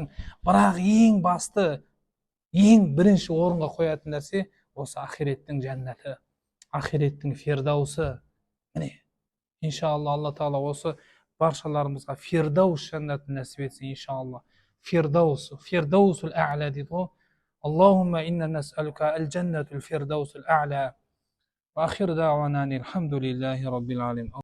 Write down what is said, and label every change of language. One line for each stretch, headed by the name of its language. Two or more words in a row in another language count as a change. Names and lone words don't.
Kazakh: Бірақ ең басты, ең бірінші орынға қоятын нәрсе осы ахиреттің жәннаты, ахиреттің фирдаусы. Міне иншалла Алла Тағала осы баршаларымызға фирдаус жәннатын нәсіп етсін иншалла.
Arabic: الفردوس الأعلى
Kazakh: дейді ғой.
Arabic: اللهم إنا نسألك الجنة الفردوس الأعلى. وآخر دعوانا الحمد لله رب العالمين.